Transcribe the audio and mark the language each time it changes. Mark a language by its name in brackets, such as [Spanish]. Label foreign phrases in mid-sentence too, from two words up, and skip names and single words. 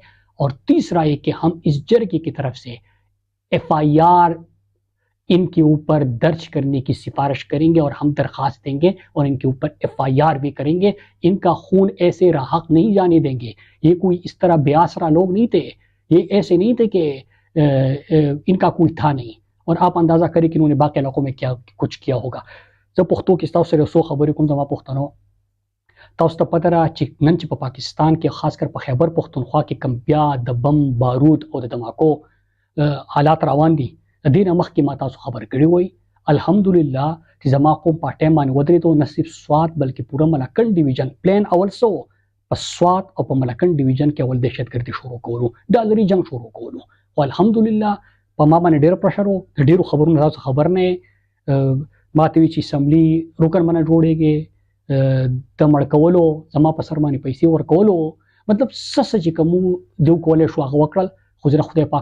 [Urdu] اور تیسرا یہ کہ ہم اس جرگے کی طرف سے FIR ان کے اوپر درج کرنے کی سفارش کریں گے اور ہم درخواست دیں گے اور ان کے اوپر FIR بھی کریں گے۔ ان کا خون ایسے راحق نہیں جانے دیں گے، یہ کوئی اس طرح بے آسرا لوگ نہیں تھے، یہ ایسے نہیں تھے کہ ان کا کوئی تھا نہیں۔ اور آپ اندازہ کریں کہ انہوں نے باقی علاقوں میں کیا کچھ کیا ہوگا۔ جب پختو کی [Pashto] تاسو سره سو خبرې کوم زما پښتنو، تاسو ته پته را چې نن چې په پاکستان کې خاص کر په خیبر پختونخوا کې کم بیا د بم بارود او د دماکو حالات روان دي د دې نه مخکې ما تاسو خبر کړی وای الحمدلله چې زما قوم په ټایم باندې ودرېدو نه صرف سوات بلکې پوره ملکنډ ډیویژن پلان اول سو په سوات او په ملکنډ ډیویژن کې اول دهشتګردي شروع کولو ډالري جنگ شروع کولو او الحمدلله په ما باندې ډېر پرشر و ډېرو خبرونو تاسو خبر نه ما ته وی چې اسمبلی روکن منه جوړېږي د مړ کولو زما په سر باندې پیسې ورکولو مطلب سس چې کوم دیو کولې شو هغه وکړل خو زه خدای پاک